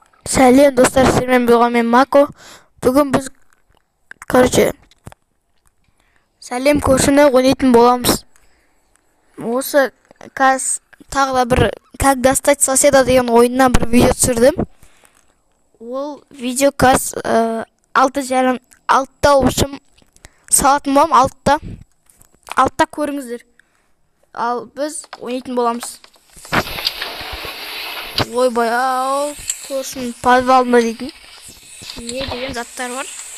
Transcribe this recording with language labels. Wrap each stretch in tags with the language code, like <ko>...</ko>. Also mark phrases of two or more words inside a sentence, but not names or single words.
<kk>Сәлем достар, сіздермен болған мен Мако. Бүгін біз сәлем көшіні ойнайтын боламыз. Осы тағы да бір</kk> <ru>как достать соседа</ru> <kk>деген ойыннан бір видео түсірдім. Ол видео 6:30 общем салатын болам, 6-та көріңіздер. Ал біз ойнайтын боламыз. Ойбай, ау, көршінің подвалында дейтін не деген заттар бар.</kk>